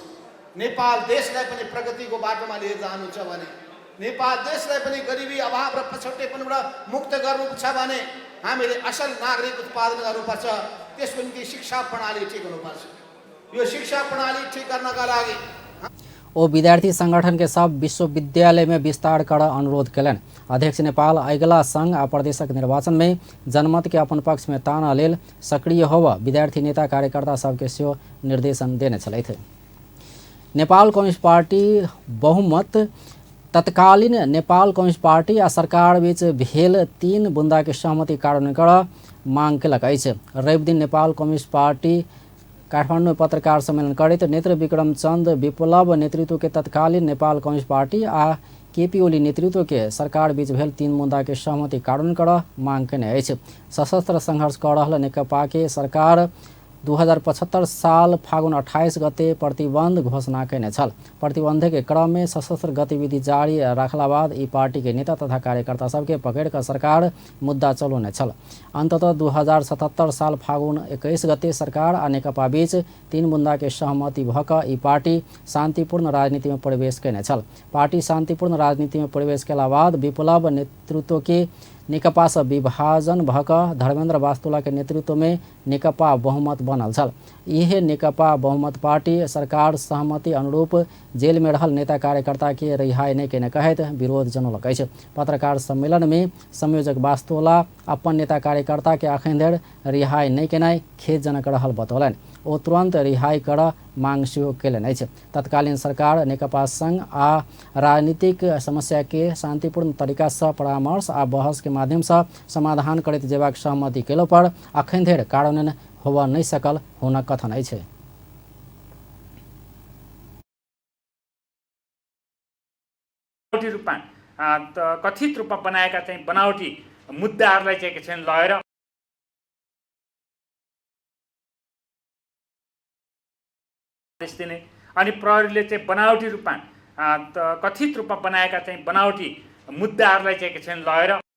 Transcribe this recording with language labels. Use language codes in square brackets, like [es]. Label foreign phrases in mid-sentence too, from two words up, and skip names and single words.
[ne] नेपाल देशलाई पनि प्रगतिको बाटोमा लिएर जानु छ भने, नेपाल देशलाई पनि गरिबी अभाव र पछौटेपनबाट मुक्त गर्नु छ भने हामीले असल नागरिक उत्पादन गर्नुपर्छ। त्यसको निम्ति शिक्षा प्रणाली ठिक हुनुपर्छ। यो शिक्षा प्रणाली ठिक गर्नका लागि [mai] ओ विद्यार्थी संगठन के सब विश्वविद्यालय में विस्तार कर अनुरोध कयलनि। अध्यक्ष नेपाल अगिला संघ आ प्रदेशक निर्वाचन में जनमत के अपन पक्ष में ताना लेल सक्रिय होब विद्यार्थी नेता कार्यकर्ता सबके सेहो निर्देशन देने छलथि। नेपाल कम्युनिस्ट पार्टी बहुमत तत्कालीन नेपाल कम्युनिस्ट पार्टी आ सरकार बीच भेल 3 बुंदा के सहमति कार्यान्वयन कर मांग कयलक अछि। रवि दिन नेपाल कम्युनिस्ट पार्टी काठमांडू में पत्रकार सम्मेलन करैत नेत्र विक्रम चंद विप्लव नेतृत्व के तत्कालीन नेपाल कम्युनिस्ट पार्टी आ केपी ओली नेतृत्व के सरकार बीच भेल 3 मुद्दा के सहमति कार्यान्वयन कर मांग केने अछि। सशस्त्र संघर्ष कर रहल नेकपा के सरकार 2075 साल फागुन 28 गते प्रतिबंध घोषणा कैने छल। प्रतिबंध के क्रम में सशस्त्र गतिविधि जारी रखला बाद ई पार्टी के नेता तथा कार्यकर्ता सबके पकड़ कर सरकार मुद्दा चलौने छल। अंततः 2077 साल फागुन 21 गते सरकार आ नेकपा बीच 3 मुद्दा के सहमति भक ई पार्टी शांतिपूर्ण राजनीति में प्रवेश कैने छल। पार्टी शांतिपूर्ण राजनीति में प्रवेश केला बाद विप्लव नेतृत्व के नेकपा से विभाजन भक धर्मेन्द्र वास्तुला के नेतृत्व में नेकपा बहुमत बनल छल। यह नेकपा बहुमत पार्टी सरकार सहमति अनुरूप जेल में रहल नेता कार्यकर्ता के रिहाई नहीं केने कहत विरोध जनौलक अछि। पत्रकार सम्मेलन में संयोजक वास्तुला अपन नेता कार्यकर्ता के अखन धरि रिहाई नहीं केनाइ खेदजनक रहल बतौलनि। ओ तुरंत रिहाई कर मांग सेहो केलनि अछि। तत्कालीन सरकार नेकपा संग आ राजनीतिक समस्या के शांतिपूर्ण तरीका से परामर्श आ बहस के माध्यम से समाधान करैत जेबाक सहमति केला पर अखन धरि कार्यान्वयन होबऽ नहीं सकल हुनक कथन अछि। [ne] रूपमा कथित रूपमा बनाएका चाहिँ बनावटी मुद्दाहरूलाई चाहिँ के छन् लगेर दिने अनि प्रहरीले चाहिँ बनावटी रूपमा कथित रूपमा बनाएका चाहिँ बनावटी मुद्दाहरूलाई चाहिँ के छन् लगेर